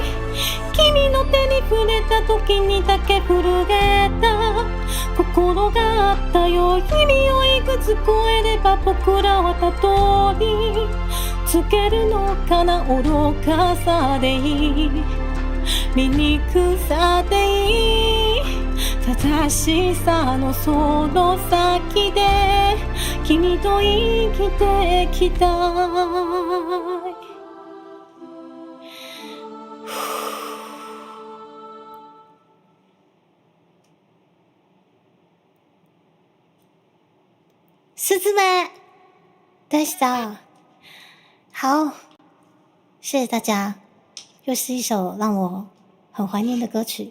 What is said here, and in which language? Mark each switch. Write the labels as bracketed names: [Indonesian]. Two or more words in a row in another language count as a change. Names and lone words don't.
[Japanese] 君の手に触れた時にだけ震えた心があったよ。意味をいくつ超えれば僕らはたどりつけるのかな。愚かさでいい、醜さでいい、正しさのその先で君と生きてきたい。 [Chinese] 狮子们，对手，好，谢谢大家，又是一首让我很怀念的歌曲。